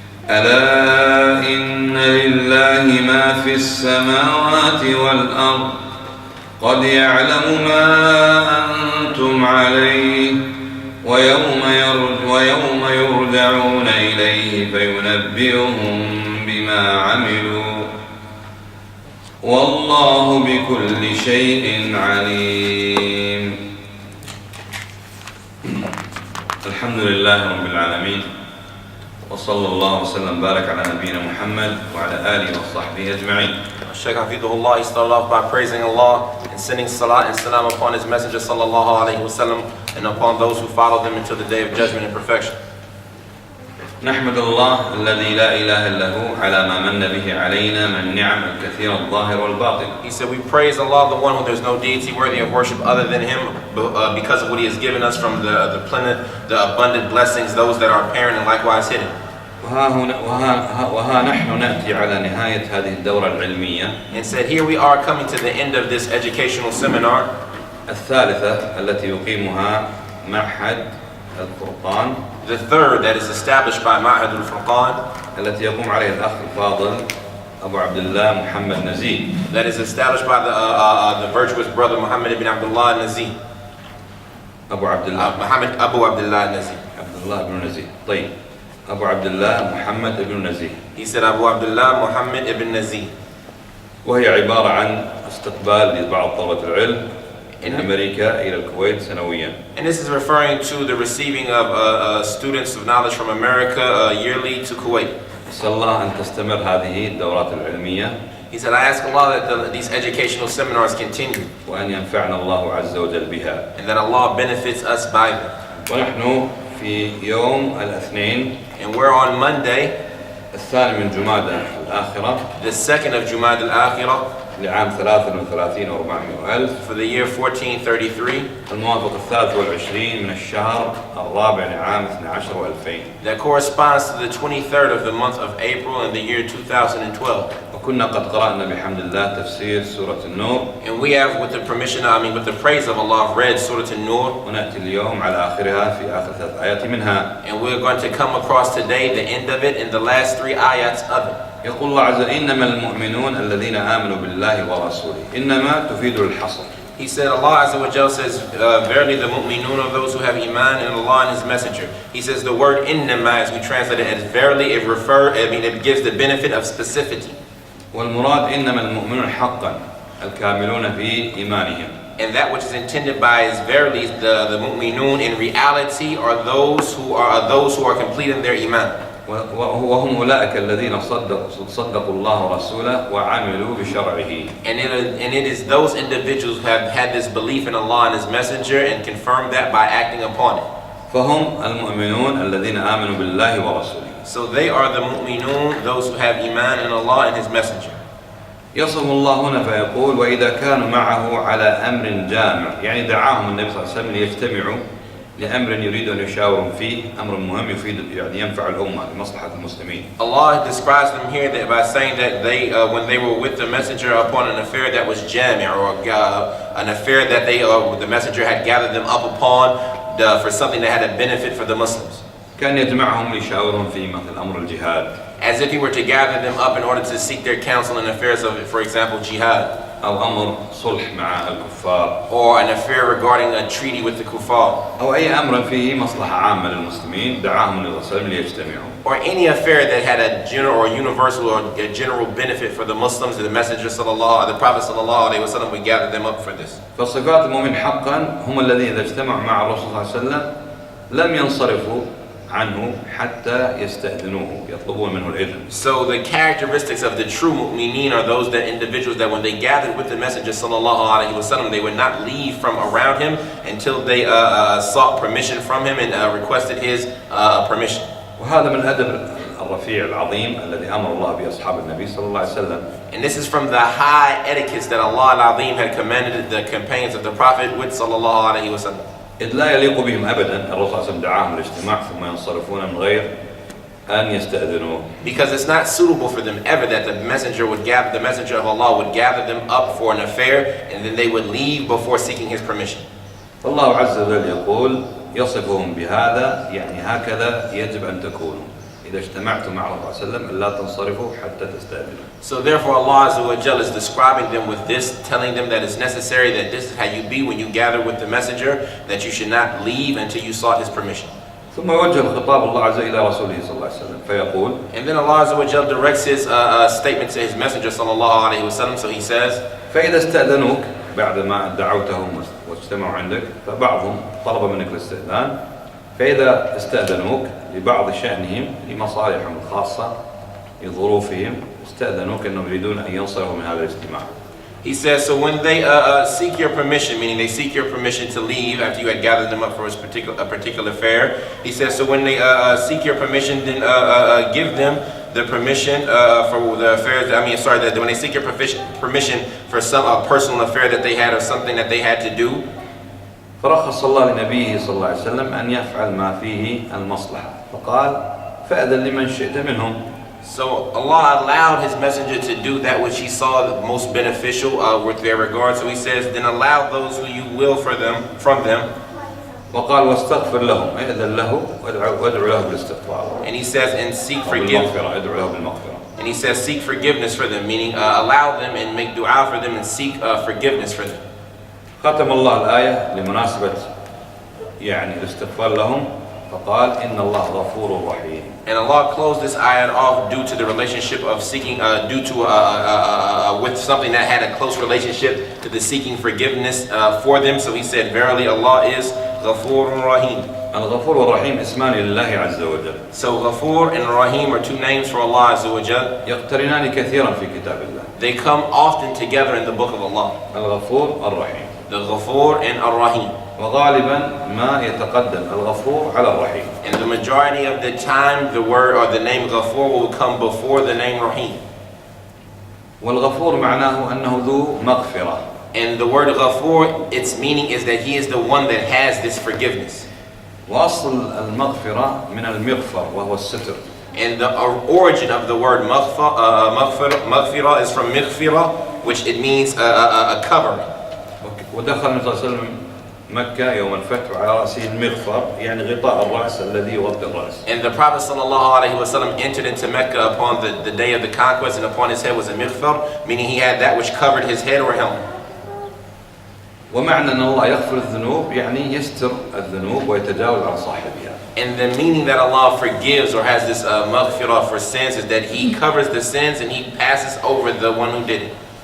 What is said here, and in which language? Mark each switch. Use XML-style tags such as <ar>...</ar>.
<ar>ألا إن لله ما في السماوات والأرض قد يعلم ما أنتم عليه ويوم يرجعون إليه فينبئهم بما عملوا والله بكل شيء عليم. الحمد لله رب العالمين وصلى الله وسلم بارك على نبينا محمد وعلى آله وصحبه أجمعين.</ar> <en>Shaykh Hafidhullah, he started off by praising Allah and sending salat and salam upon his messenger sallallahu alayhi wa sallam and upon those who follow them until the day of judgment and perfection.</en> <ar>نحمد الله الذي لا إله إلا هو على ما من به علينا من نعم الكثير الظاهر والباطن.</ar> <en>He said, we praise Allah, the one who there's no deity worthy of worship other than Him, because of what He has given us from the abundant blessings, those that are apparent and likewise hidden.</en> <ar>وها نحن نأتي على نهاية هذه الدورة العلمية.</ar> <en>And said, here we are coming to the end of this educational seminar.</en> <ar>الثالثة التي يقيمها معهد الفرقان.</ar> <en>The third that is established by Ma'had al-Furqan.</en> <ar>التي يقوم عليها الأخ الفاضل أبو عبد الله محمد نزيه.</ar> <en>That is established by the virtuous brother Muhammad ibn Abdullah Nazih.</en> <ar>أبو عبد الله. Muhammad Abu Abdullah Nazih. عبد الله بن نزيه. طيب. أبو عبد الله محمد ابن نزيه.</ar> <en>He said Abu Abdullah Muhammad ibn Nazih.</en> <ar>وهي عبارة عن استقبال لبعض طلبة العلم in أمريكا إلى الكويت سنويا.</ar> <en>And this is referring to the receiving of students of knowledge from America yearly to Kuwait.</en> <ar>أسأل الله أن تستمر هذه الدورات العلمية.</ar> <en>He said, I ask Allah that these educational seminars continue.</en> <ar>وأن ينفعنا الله عز وجل بها.</ar> <en>And that Allah benefits us by them.</en> <ar>ونحن في يوم الاثنين.</ar> <en>And we're on Monday.</en> <ar>الثاني من جمادى الآخرة.</ar> <en>The 2nd of Jumad al-Akhirah.</en> <ar>لعام 33 و400 ألف.</ar> <en>For the year 1433.</en> <ar>الموافق 23 من الشهر الرابع لعام 12 و2000.</ar> <en>That corresponds to the 23rd of the month of April in the year 2012.</en> <ar>وكنا قد قرأنا بحمد الله تفسير سورة النور.</ar> <en>And we have, with the praise of Allah, read Surat-un-Nur.</en> <ar>ونأتي اليوم على آخرها في آخر 3 آيات منها.</ar> <en>And we're going to come across today the end of it in the last 3 ayats of it.</en> <ar>يقول الله عز وجل إنما المؤمنون الذين آمنوا بالله ورسوله. إنما تفيد الحصر.</ar> <en>He said, Allah Azza wa Jal says, verily the mu'minun are those who have iman in Allah and His Messenger. He says the word innama, as we translate it as verily, it gives the benefit of specificity.</en> <ar>والمراد إنما المؤمنون حقا الكاملون في إيمانهم.</ar> <en>And that which is intended by is verily the mu'minun in reality are those who are complete in their iman.</en> <ar>وهم أولئك الذين صدقوا الله ورسوله وعملوا بشرعه.</ar> <en>And it is those individuals who have had this belief in Allah and His Messenger and confirmed that by acting upon it.</en> <ar>فهم المؤمنون الذين آمنوا بالله ورسوله.</ar> <en>So they are the mu'minun, those who have iman in Allah and His Messenger.</en> <ar>يصف الله هنا فيقول وإذا كانوا معه على أمر جامع، يعني دعاهم النبي صلى الله عليه وسلم ليجتمعوا لأمر يريد أن يشاورهم فيه أمر مهم يفيد يعني ينفع الأمة لمصلحة المسلمين.</ar> <en>Allah describes them here that by saying that they, when they were with the messenger upon an affair that was jami', or an affair that the messenger had gathered them up upon for something that had a benefit for the Muslims.</en> <ar>كان يجمعهم ليشاورهم في مثل أمر الجهاد.</ar> <en>As if he were to gather them up in order to seek their counsel in affairs of, for example, jihad.</en> <ar>أو أمر صلح مع الكفار.</ar> <en>Or an affair regarding a treaty with the kuffar.</en> <ar>أو أي أمر فيه مصلحة عامة للمسلمين دعاهم النبي صلى الله عليه وسلم ليجتمعوا.</ar> <en>Or any affair that had a general or universal or a general benefit for the Muslims, the Messenger sallallahu, the Prophet sallallahu alaihi wasallam would gather them up for this.</en> <ar>فصفات المؤمن حقا هم الذين إذا اجتمعوا مع الرسول صلى الله عليه وسلم لم ينصرفوا عنه حتى يستأذنوه يطلبون منه الإذن.</ar> <en>So the characteristics of the true mu'mineen are those that individuals that when they gathered with the Messenger sallallahu alaihi wasallam, they would not leave from around him until they sought permission from him and requested his permission.</en> <ar>وهذا من الأدب الرفيع العظيم الذي أمر الله به أصحاب النبي صلى الله عليه وسلم.</ar> <en>And this is from the high etiquettes that Allah al-Azim had commanded the companions of the Prophet with sallallahu alaihi wasallam.</en> <ar>إذ لا يليق بهم أبدا الرسول صلى الله عليه وسلم دعاهم الاجتماع ثم ينصرفون من غير أن يستأذنوه.</ar> <en>Because it's not suitable for them ever that the messenger of Allah would gather them up for an affair and then they would leave before seeking his permission.</en> <ar>فالله عز وجل يقول يصفهم بهذا يعني هكذا يجب أن تكونوا إذا اجتمعتم مع الله صلى الله عليه وسلم لا تنصرفوا حتى تستأذنوا.</ar> <en>So therefore Allah Azza wa Jalla is describing them with this, telling them that it's necessary that this is how you be when you gather with the messenger, that you should not leave until you sought his permission.</en> <ar>ثم يوجه خطاب الله عز وجل إلى رسوله صلى الله عليه وسلم فيقول.</ar> <en>And then Allah Azza wa Jalla directs his statement to his messenger sallallahu alaihi wasallam. So he says,</en> <ar>فإذا استأذنوك بعد ما دعوتهم واجتمعوا عندك فبعضهم طلب منك الاستئذان فإذا استأذنوك لبعض شأنهم لمصالحهم الخاصة لظروفهم استأذنوك أنهم يريدون أن ينصرفوا من هذا الاجتماع.</ar> <en>He says, so when they seek your permission, meaning they seek your permission to leave after you had gathered them up for a particular affair, he says, so when they seek your permission, then give them the permission for the affairs, that when they seek your permission for some personal affair that they had or something that they had to do.</en> <ar>فرخص الله لنبيه صلى الله عليه وسلم أن يفعل ما فيه المصلحة فقال فأذن لمن شئت منهم.</ar> <en>So Allah allowed his messenger to do that which he saw the most beneficial with their regard. So he says, then allow those who you will from them.</en> <ar>وقال واستغفر لهم أذن له وادعو له بالاستغفار.</ar> <en>And he says, and seek forgiveness.</en> <ar>ادعو له بالمغفرة.</ar> <en>And he says, seek forgiveness for them, meaning allow them and make dua for them and seek forgiveness for them.</en> <ar>ختم الله الآية لمناسبة يعني الاستغفار لهم فقال إن الله غفور رحيم.</ar> <en>And Allah closed this ayat off due to the relationship of seeking, due to with something that had a close relationship to the seeking forgiveness for them. So he said, verily Allah is Ghafur Rahim.</en> <ar>الغفور والرحيم اسمان لله عز وجل.</ar> <en>So Ghafur and Rahim are two names for Allah Azza wa Jal.</en> <ar>يقترنان كثيرا في كتاب الله.</ar> <en>They come often together in the book of Allah.</en> <ar>الغفور الرحيم.</ar> <en>The Ghafur and Ar-Rahim.</en> <ar>وغالبا ما يتقدم الغفور على الرحيم.</ar> <en>And the majority of the time, the word or the name Ghafur will come before the name Rahim.</en> <ar>والغفور معناه أنه ذو مغفرة.</ar> <en>And the word Ghafur, its meaning is that he is the one that has this forgiveness.</en> <ar>وأصل المغفرة من المغفر وهو الستر.</ar> <en>And the origin of the word maghfirah is from mighfirah, which it means a covering.</en> <ar>ودخل النبي صلى الله عليه وسلم مكة يوم الفتح على رأسه المغفر يعني غطاء الرأس الذي يغطي الرأس.</ar> <en>And the Prophet sallallahu alaihi wasallam entered into Mecca upon the day of the conquest, and upon his head was a mighfar, meaning he had that which covered his head or helmet.</en> <ar>ومعنى أن الله يغفر الذنوب يعني يستر الذنوب ويتجاوز عن صاحبها.</ar> <en>And the meaning that Allah forgives or has this maghfirah for sins is that he covers the sins and he passes over the one who did it.</en>